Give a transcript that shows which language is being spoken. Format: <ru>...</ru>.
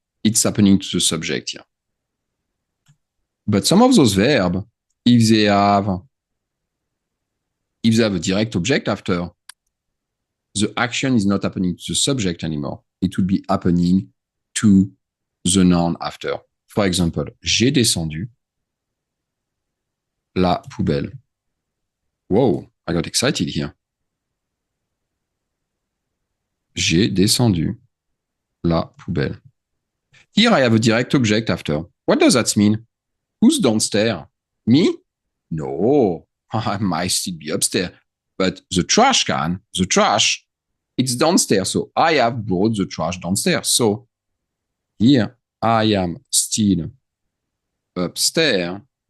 <en>It's happening to the subject here. But some of those verbs, if they have a direct object after, the action is not happening to the subject anymore. It would be happening to the noun after.</en> <fr>For example, j'ai descendu la poubelle.</fr> <en>Whoa, I got excited here.</en> <fr>J'ai descendu la poubelle.</fr> <en>Here I have a direct object after. What does that mean? Who's downstairs? Me? No, I might still be upstairs. But the trash can, it's downstairs. So I have brought the trash downstairs. So here I am still upstairs.</en>